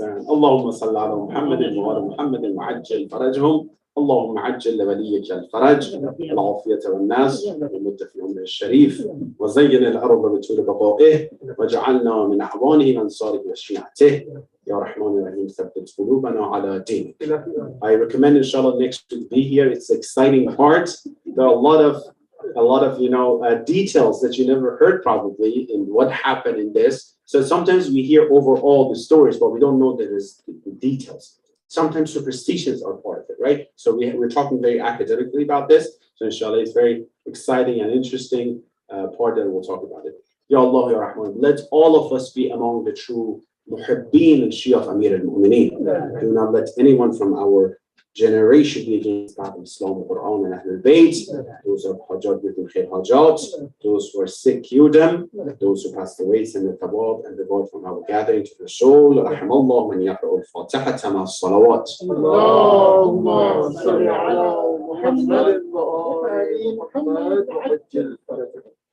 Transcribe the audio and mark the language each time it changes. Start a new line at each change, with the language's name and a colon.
Arabic: اللهم صل على محمد وعلى محمد وعجل فرجهم. اللهم عجل لوليك الفرج والعافية والناس ومد في عمره الشريف وزين الأرض بطول بقائه وجعلنا من أعوانه وأنصاره وشيعته يا رحمن الرحيم ثبت قلوبنا على دينك.
English: I recommend inshallah next to be here. It's an exciting part. There are a lot of details that you never heard probably in what happened in this. So sometimes we hear overall the stories, but we don't know that there's the details. Sometimes superstitions are part of it, right? So we're talking very academically about this. So inshallah, it's very exciting and interesting part that we'll talk about it. Ya Allah, Ya Rahman, let all of us be among the true muhibbeen and Shia of Amir al-Mu'mineen. Do not let anyone from our generation be against God, Islam, Quran, and Ahlul Bayt. Those who are hajjat with khair hajjat, those who are sick, heal them. Those who passed away, send the tabab and the vote from our gathering to the soul.
Arabic: Rahimallah man yaqra'u al-Fatiha ma as-salawat. اللهم صل على محمد وآل محمد وعجل فرجهم.